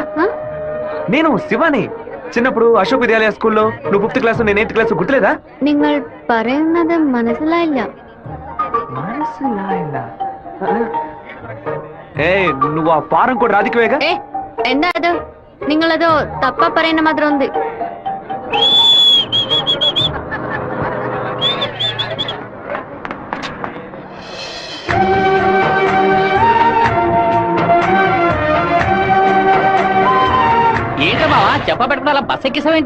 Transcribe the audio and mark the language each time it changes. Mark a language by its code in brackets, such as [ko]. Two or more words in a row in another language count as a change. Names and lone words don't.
[te] నేను శివాని. చిన్నప్పుడు అశోక్ విద్యాలయ స్కూల్లో నువ్వు 5th క్లాస్, నేను 8th క్లాస్, గుర్తులేదా? [ml] നിങ്ങൾ പറയുന്നത് മനസ്സിലായില്ല. [te] ఏ నువ్వు ఆ ఫారం కూడా రాధికవేగా? [ml] എന്താ അത്? നിങ്ങളത് തപ്പ പറയുന്ന മാത്രം ഉണ്ട്. [te] ఏంటమ్మా చెప్ప పెట్టుకుని అలా బస్ ఎక్కేసావేంటి?